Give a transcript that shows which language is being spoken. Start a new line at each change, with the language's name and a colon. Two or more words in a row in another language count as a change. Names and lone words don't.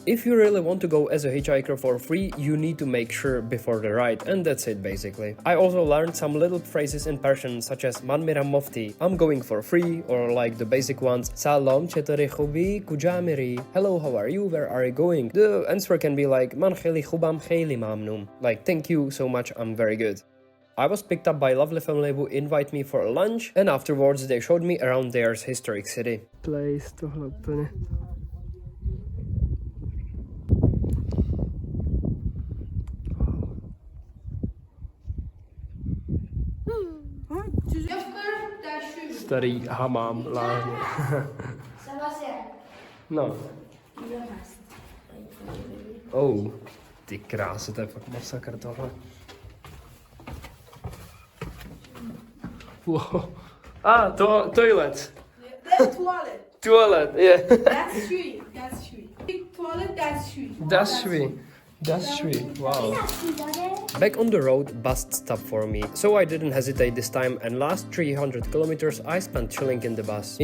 English: If you really want to go as a hitchhiker for free, you need to make sure before the ride, and that's it basically. I also learned some little phrases in Persian such as
Persian: من میرم مفتی,
English: I'm going for free, or like the basic ones,
Persian: سلام چطوری خوبی کجا میری,
English: hello, how are you, where are you going? The answer can be like
Persian: من خیلی خوبم خیلی ممنون,
English: like thank you so much, I'm very good. I was picked up by a lovely family who invited me for a lunch, and afterwards they showed me around their historic city.
Czech: Place tohle úplně. Starý hamám, lázně. No. Oh, ty krása, to je fakt masakr tohle.
English: Wow. Ah, toilet. That's toilet. Toilet, yeah. That's shui. That's shui. Big toilet, that's shui. That's sweet. That's sweet. Wow. Back on the road, bus stopped for me, so I didn't hesitate this time, and last 300 kilometers I spent chilling in the bus.